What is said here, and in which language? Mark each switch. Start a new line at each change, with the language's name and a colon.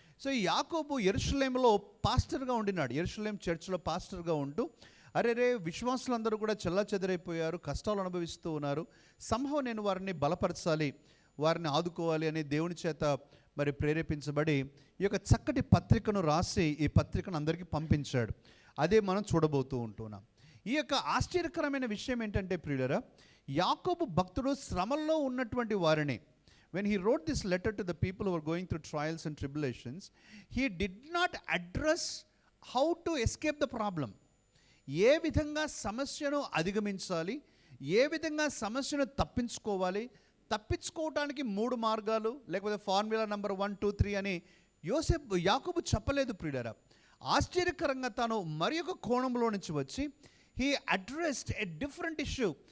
Telugu: So ఈ యాకోబు యెరూషలేంలో పాస్టర్గా ఉండినాడు. యెరూషలేం చర్చ్లో పాస్టర్గా ఉంటూ అరే విశ్వాసులందరూ కూడా చెల్లాచెదరైపోయారు, కష్టాలు అనుభవిస్తూ ఉన్నారు, సంభవం నేను వారిని బలపరచాలి, వారిని ఆదుకోవాలి అని దేవుని చేత మరి ప్రేరేపించబడి ఈ యొక్క చక్కటి పత్రికను రాసి ఈ పత్రికను అందరికీ పంపించాడు. అదే మనం చూడబోతూ ఉంటున్నాం. ఈ యొక్క ఆశ్చర్యకరమైన విషయం ఏంటంటే ప్రియులారా, యాకోబు భక్తుడు శ్రమల్లో ఉన్నటువంటి వారిని,
English: when he wrote this letter to the people who were going through trials and tribulations, he did not address how to escape the problem.
Telugu: ఏ విధంగా సమస్యను అధిగమించాలి, ఏ విధంగా సమస్యను తప్పించుకోవడానికి 3 మార్గాలు, లేకపోతే ఫార్ములా నెంబర్ 1, 2, 3 అని యాకోబు చెప్పలేదు ప్రియులారా. ఆశ్చర్యకరంగా తాను మరి ఒక కోణంలో నుంచి వచ్చి
English: He addressed a different issue.